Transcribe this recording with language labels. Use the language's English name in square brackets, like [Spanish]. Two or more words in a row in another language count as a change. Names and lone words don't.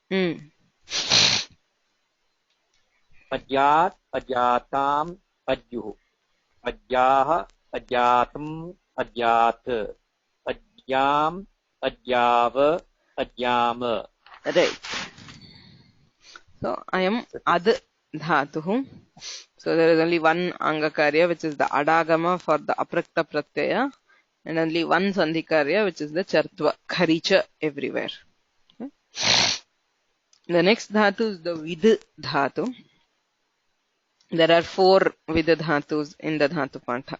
[Sanskrit] Adyat. Adyatam. Adyuh. Adyaha. Adyatam. Adyat. Adyam. Adyava. Adyama. [English] Right. So I am [Sanskrit] ad dhatuh. [English] So there is only one angakarya which is the adagama for the [Sanskrit] aprakta pratyaya [English] and only one sandhikarya which is the [Sanskrit] chartva kharicha [English] everywhere. Okay. The next dhatu is the [Sanskrit] vid dhatu. [English] There are 4 [Sanskrit] vid dhatus [English] in the [Sanskrit] dhatu pantha.